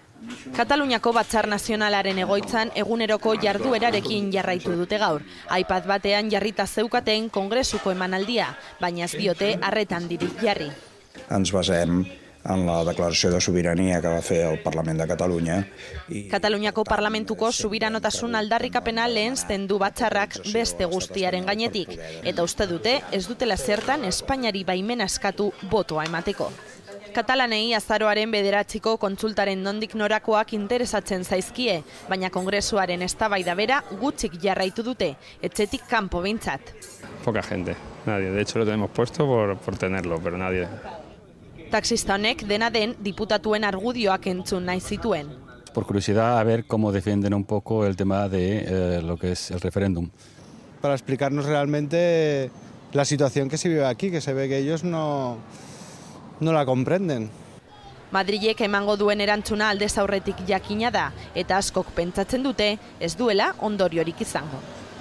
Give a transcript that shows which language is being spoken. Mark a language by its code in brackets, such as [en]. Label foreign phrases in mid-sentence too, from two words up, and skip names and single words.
[eu] Kataluniako Batzar Nazionalaren egoitzan eguneroko jarduerarekin jarraitu dute gaur. iPad batean jarrita zeukaten kongresuko emanaldia, baina ez diote arretan dirik jarri. [ca] Ens basem en la declaració de sobirania que va fer el Parlament de Catalunya. [eu] Kataluniako parlamentuko subiranotasun aldarrikapena lehensten du batzarrak beste guztiaren gainetik, eta uste dute ez dutela zertan Espainiari baimena eskatu botoa emateko. Katalanei azaroaren 9ko kontsultaren nondik norakoak interesatzen zaizkie, baina kongresuaren eztabaida bera gutxik jarraitu dute, etxetik kanpo behintzat. [es] Poca gente, nadie. De hecho lo tenemos puesto por tenerlo, pero nadie. [eu] Taxista honek dena den diputatuen argudioak entzun nahi zituen. [es] Por curiosidad, a ver cómo defienden un poco el tema de lo que es el referéndum. Para explicarnos realmente la situación que se vive aquí, que se ve que ellos no la comprenden. [eu] Madrilek emango duen erantzuna aldez aurretik jakina da, eta askok pentsatzen dute ez duela ondoriorik izango.